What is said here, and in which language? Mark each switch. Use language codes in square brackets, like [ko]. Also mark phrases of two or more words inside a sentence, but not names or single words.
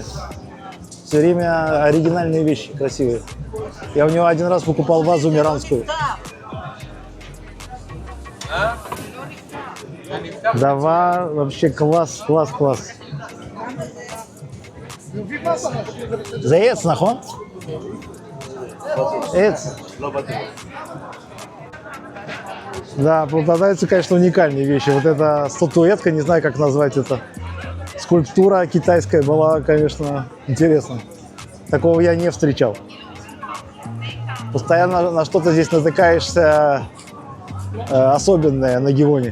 [ru] Все время оригинальные вещи, красивые. Я у него один раз покупал вазу миранскую. Давай, вообще класс, класс, класс. [he] За עץ, נכון? עץ. [ru] Да, попадаются, конечно, уникальные вещи. Вот эта статуэтка, не знаю, как назвать это. Скульптура китайская была, конечно, интересна. Такого я не встречал. Постоянно на что-то здесь натыкаешься особенное на Гивоне.